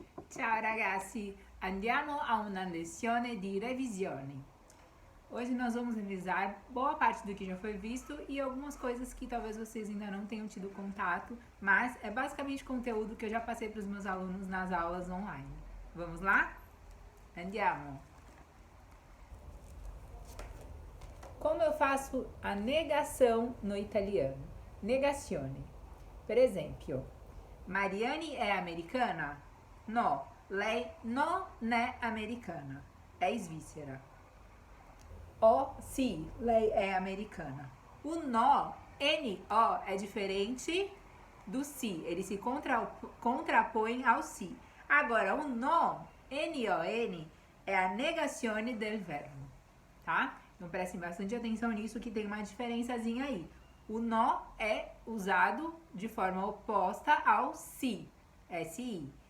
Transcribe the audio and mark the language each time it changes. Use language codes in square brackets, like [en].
[it] Ciao ragazzi, andiamo a una lezione di revisione. [pt] Hoje nós vamos revisar boa parte do que já foi visto e algumas coisas que talvez vocês ainda não tenham tido contato, mas é basicamente conteúdo que eu já passei para os meus alunos nas aulas online. Vamos lá? Andiamo! Como eu faço a negação no italiano? [it] Negazione. Per esempio, Mariane è americana? No, lei non è americana, è svizzera. Oh, sì, lei è americana. [pt] O no, N-O, é diferente do si, ele se contrapõe ao si. Agora, o no, N-O-N, é a [it] negazione del verbo, [pt] tá? Então prestem bastante atenção nisso que tem uma diferençazinha aí. O no é usado de forma oposta ao si, S-I.